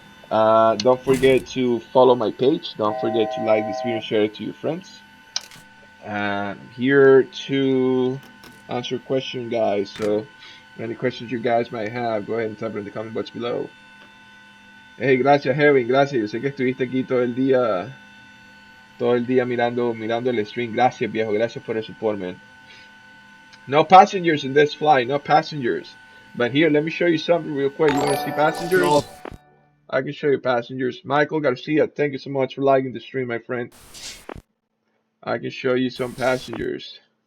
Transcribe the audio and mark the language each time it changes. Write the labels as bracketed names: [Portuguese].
[English] Don't forget to follow my page. Don't forget to like this video and share it to your friends. And I'm here to answer questions, guys. So, any questions you guys might have, go ahead and type it in the comment box below. [Spanish] Hey, gracias, Kevin, gracias. Yo sé que estuviste aquí todo el día mirando el stream. Gracias, viejo. Gracias por el [English] support, man. No passengers in this flight, no passengers. But here, let me show you something real quick. You want to see passengers? I can show you passengers. Michael Garcia, thank you so much for liking the stream, my friend. I can show you some passengers.